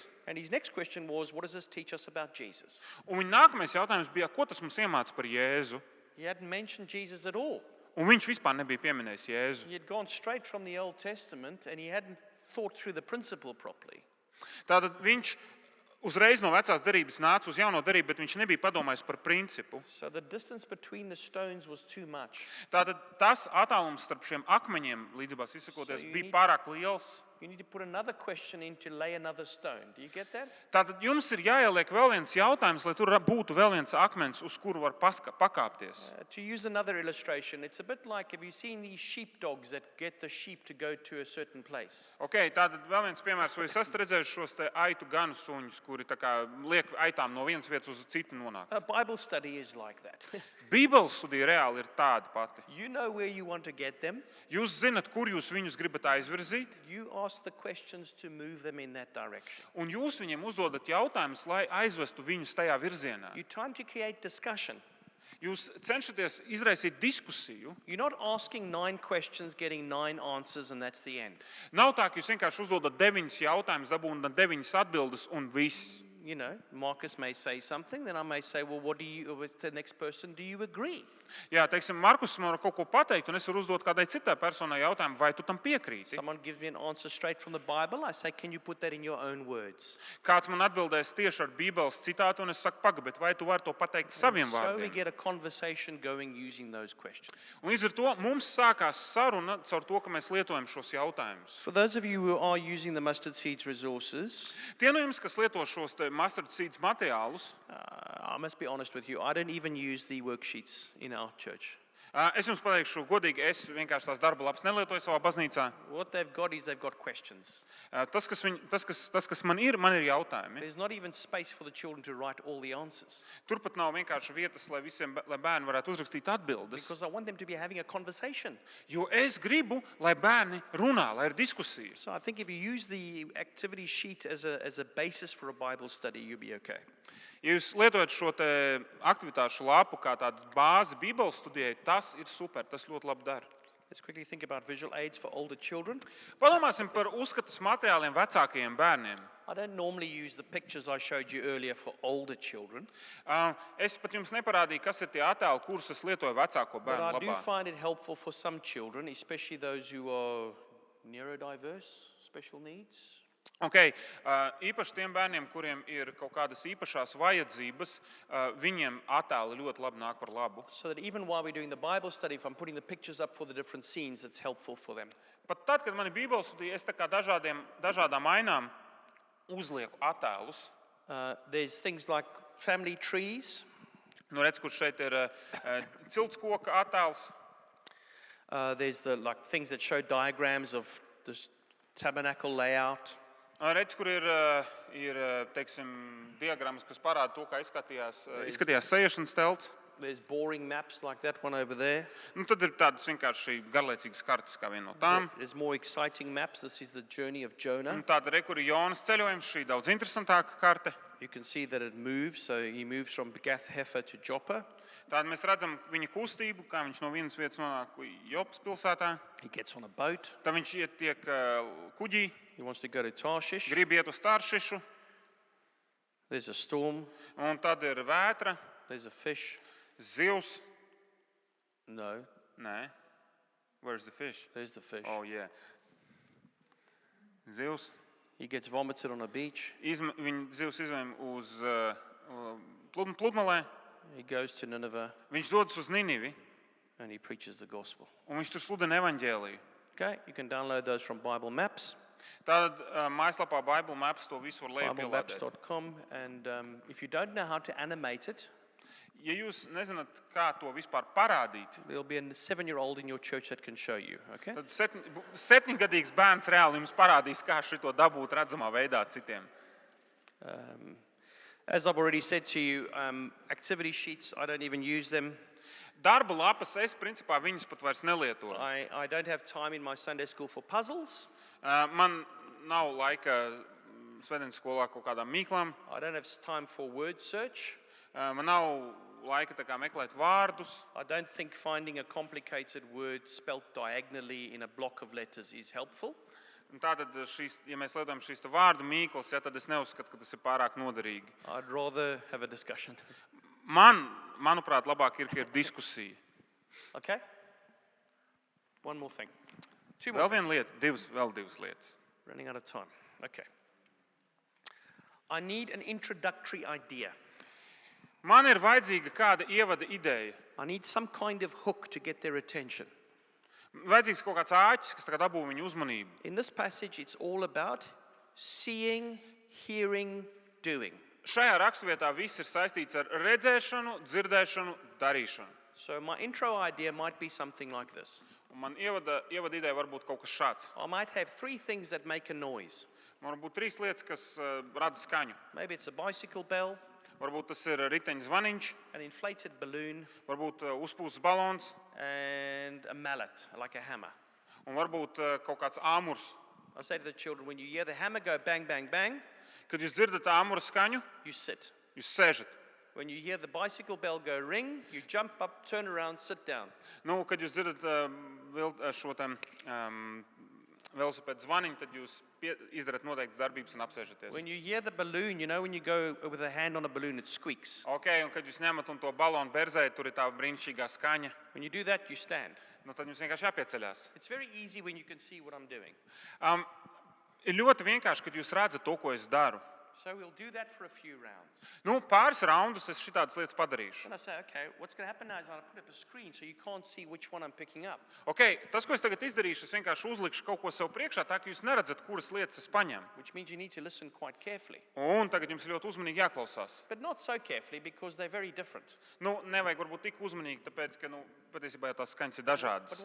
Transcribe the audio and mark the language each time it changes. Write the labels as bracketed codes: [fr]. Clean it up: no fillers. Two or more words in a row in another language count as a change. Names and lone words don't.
[en] And his next question was, what does this teach us about Jesus? [lv] Un viņa nākamais jautājums bija, ko tas mums iemāca par Jēzu? [en] He hadn't mentioned Jesus at all. [lv] Un viņš vispār nebija pieminējis Jēzu. [en] He had gone straight from the Old Testament, and he hadn't thought through the principle properly. [lv] Tātad viņš uzreiz no vecās derības nāca uz jauno derību, bet viņš nebija padomājis par principu. [en] So the distance between the stones was too much. [lv] Tātad tas attālums starp šiem akmeņiem, līdzībās izsakoties, bija pārāk liels. [en] You need to put another question in to lay another stone. Do you get that? [lv] Tātad jums ir jāieliek vēl viens jautājums, lai tur būtu vēl viens akmens, uz kuru var pakāpties. [en] To use another illustration, it's a bit like, have you seen these sheepdogs that get the sheep to go to a certain place? [lv] Okay, tātad vēl viens piemērs, vai es esmu redzējis šos te aitu ganu suņus, kuri tā kā liek aitām no vienas vietas uz citu nonākt. [en] A Bible study is like that. [lv] Bībeles studija reāli ir tāda pati. [en] You know where you want to get them. [lv] Jūs zinat, kur jūs viņus gribat aizvirzīt, [en] You ask the questions to move them in that direction. [lv] un jūs viņiem uzdodat jautājumus, lai aizvestu viņus tajā virzienā. [en] You're trying to create discussion. [lv] Jūs cenšaties izraisīt diskusiju. [en] You're not asking 9 questions, getting 9 answers, and that's the end. [lv] Nav tā, ka jūs vienkārši uzdodat 9 jautājumus, dabūnat 9 atbildes un viss. [en] You know, Marcus may say something, then I may say, well, what do you, with the next person, do you agree? [lv] Jā, teiksim, Markus man var kaut ko pateikt, un es varu uzdot kādai citai personai jautājumu, vai tu tam piekrīti? [en] Someone gives me an answer straight from the Bible. I say, can you put that in your own words? [lv] Kāds man atbildēs tieši ar Bībeles citātu, un es saku, paga, bet vai tu vari to pateikt saviem [en] So we [lv] vārdiem? [en] get a conversation going using those questions. [lv] Un līdz ar to mums sākās saruna caur to, ka mēs lietojam šos jautājumus. [en] For those of you who are using the Mustard Seeds resources, [lv] Tie no jums, kas lieto šos te mustard seeds materiālus, [en] I must be honest with you, I don't even use the worksheets in our church. [lv] es jums pateikšu godīgi, es vienkārši tās darba lapas nelietoju savā baznīcā. [en] What they've got is they've got questions. [lv] Tas, kas man ir jautājumi. [en] There's not even space for the children to write all the answers [lv] Turpat nav vienkārši vietas, lai bērni varētu uzrakstīt atbildes. [en] because I want them to be having a conversation. [lv] Jo es gribu, lai bērni runā, lai ir diskusijas. [en] So I think if you use the activity sheet as a basis for a Bible study, you'll be okay. [lv] Ja jūs lietojat šo te aktivitāšu lapu kā tādu bāzi Bībeles studijai, tas ir super, tas ļoti labi dara. [en] Let's quickly think about visual aids for older children. [lv] Padomāsim par uzskatas materiāliem vecākajiem bērniem. [en] I don't normally use the pictures I showed you earlier for older children, [lv] Es pat jums neparādīju, kas ir tie attēli, kurus es lietoju vecāko [en] but [lv] bērnu [en] I do [lv] labā. [en] find it helpful for some children, especially those who are neurodiverse, special needs. Okay. [lv] Īpaši tiem bērniem, kuriem ir kaut kādas īpašās vajadzības, viņiem attēli ļoti labi nāk par labu. [en] So that even while we're doing the Bible study, if I'm putting the pictures up for the different scenes, it's helpful for them. [lv] Pat tad, kad man ir Bībeles studija, es tā kā dažādām ainām uzlieku attēlus. [en] There's things like family trees. [lv] Nu, redz, kur šeit ir ciltskoka attēls. [en] There's the like things that show diagrams of the tabernacle layout. [lv] Redz, kur ir teiksim, diagrammas, kas parāda to, kā izskatījās sēšanas telts. [en] There's boring maps like that one over there. [lv] Nu, tad ir tādas vienkārši garlaicīgas kartes, kā viena no tām. [en] There's more exciting maps. This is the journey of Jonah. [lv] Un tāda re, kur ir Jonas ceļojums, šī daudz interesantāka karte. [en] You can see that it moves. So he moves from Gath Hefer to Joppa. [lv] Tāda mēs redzam viņa kustību, kā viņš no vienas vietas nonāk Jopas pilsētā. [en] He gets on a boat. [lv] Tad viņš ietiek kuģī, [en] He wants to go to Tarshish. [lv] grib iet uz Taršišu, [en] There's a storm. [lv] un tad ir vētra, [en] There's a fish. [lv] zivs. [en] No, [lv] Nē, [en] where's the fish? there's the fish. Oh, yeah. Zivs. He gets vomited on a beach. [lv] Zivs izvem uz pludmalē. [en] He goes to Nineveh [lv] Viņš dodas uz Ninivi, [en] and he preaches the gospel. [lv] un viņš tur sludina evaņģēliju. [en] Okay, you can download those from Bible Maps, [lv] Tātad mājaslapā Bible Maps to visu var lejupielādēt. biblemaps.com. [en] And if you don't know how to animate it, [lv] Ja jūs nezināt, kā to vispār parādīt, [en] there'll be a 7-year-old in your church that can show you. Okay? [lv] tad septiņgadīgs bērns reāli jums parādīs, kā šito dabūt redzamā veidā citiem. [en] As I've already said to you, activity sheets, I don't even use them. [lv] Darba lapas es principā viņas pat vairs nelietoju. [en] I don't have time in my Sunday school for puzzles. [lv] Man nav laika svētdienas skolā kaut kādām mīklām. [en] I don't have time for word search. [lv] Man nav laika tā kā meklēt vārdus. [en] I don't think finding a complicated word spelt diagonally in a block of letters is helpful. [lv] Un tātad, ja mēs lietojam šīs vārdu mīklas, tad es neuzskatu, ka tas ir pārāk noderīgi. [en] I'd rather have a discussion. [lv] Manuprāt, labāk ir, ka ir diskusija. [en] Okay? One more thing. Two more [lv] Vēl [en] things. [lv] viena lieta, vēl divas lietas. [en] Running out of time. Okay. I need an introductory idea. [lv] Man ir vajadzīga kāda ievada ideja. [en] I need some kind of hook to get their attention. [lv] Vajadzīgs kaut kāds āķis, kas tagad dabū viņu uzmanību. [en] In this passage, it's all about seeing, hearing, doing. [lv] Šajā raksturvietā viss ir saistīts ar redzēšanu, dzirdēšanu, darīšanu. [en] So my intro idea might be something like this. [lv] Un man ievada ideja var būt kaut kas šāds. [en] I might have 3 things that make a noise. [lv] Man var būt 3 lietas, kas rada skaņu. [en] Maybe it's a bicycle bell, [lv] Varbūt tas ir riteņa zvaniņš, [en] an inflated balloon, [lv] varbūt uzpūsts balons, [en] and a mallet, like a hammer. [lv] un varbūt kaut kāds āmurs. [en] I say to the children, when you hear the hammer go bang, bang, bang, [lv] Kad jūs dzirdat āmura skaņu, [en] you sit. [lv] jūs sēžat. [en] When you hear the bicycle bell go ring, you jump up, turn around, sit down. [lv] Nu, kad jūs dzirdat šo velosipēdu zvaniņu, tad jūs izdarat noteiktas darbības un apsēžaties. [en] When you hear the balloon, you know when you go with a hand on a balloon, it squeaks. [lv] Ok, un kad jūs ņemat un to balonu berzējat, tur ir tā brīnišķīgā skaņa. [en] When you do that, you stand. [lv] Nu, tad jums vienkārši jāpieceļās. [en] It's very easy when you can see what I'm doing. [lv] Ir ļoti vienkārši, kad jūs redzat to, ko es daru. [en] So we'll do that for a few rounds. [lv] Nu, pāris raundus es šitādas lietas padarīšu. [en] Then I say, okay, what's going to happen now is I'll put up a screen so you can't see which one I'm picking up. [lv] Ok, tas, ko es tagad izdarīšu, es vienkārši uzlikšu kaut ko sev priekšā, tā ka jūs neredzat, kuras lietas es paņemu. [en] Which means you need to listen quite carefully. [lv] Un tagad jums ļoti uzmanīgi jāklausās. [en] But not so carefully because they're very different. [lv] Nu, nevajag varbūt tik uzmanīgi, tāpēc, ka, patiesībā jau tās skaņas ir [en] But [lv] dažādas.